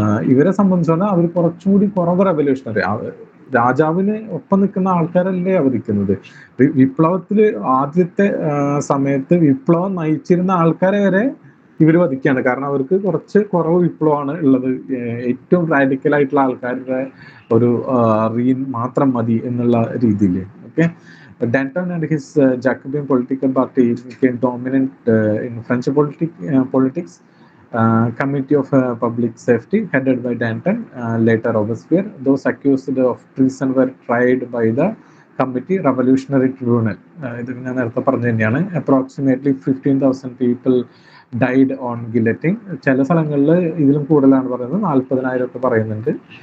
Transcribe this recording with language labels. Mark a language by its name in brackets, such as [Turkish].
[Malayalam] ഇവരെ സംബന്ധിച്ചോളം അവർ കുറച്ചുകൂടി കുറവ് റെവല്യൂഷണറി, രാജാവിന് ഒപ്പം നിൽക്കുന്ന ആൾക്കാരല്ലേ വധിക്കുന്നത്. വിപ്ലവത്തില് ആദ്യത്തെ സമയത്ത് വിപ്ലവം നയിച്ചിരുന്ന ആൾക്കാരെ വരെ ഇവർ വധിക്കുകയാണ്. കാരണം അവർക്ക് കുറച്ച് കുറവ് വിപ്ലവമാണ് ഉള്ളത്. ഏറ്റവും റാഡിക്കൽ ആയിട്ടുള്ള ആൾക്കാരുടെ ഒരു റീൻ മാത്രം മതി എന്നുള്ള രീതിയിൽ. [English] Okay, Danton and his Jacobean political party became dominant in French politics. Committee of Public Safety, headed by Danton, later Robespierre. Those accused of treason were tried by the Committee Revolutionary Tribunal. [Malayalam] ഇത് ഞാൻ നേരത്തെ പറഞ്ഞു തന്നെയാണ്. [English] Approximately 15,000 people died on guillotine. [Malayalam] ചില സ്ഥലങ്ങളിൽ ഇതിലും കൂടുതലാണ് പറയുന്നത്, 40,000 ഒക്കെ പറയുന്നുണ്ട്.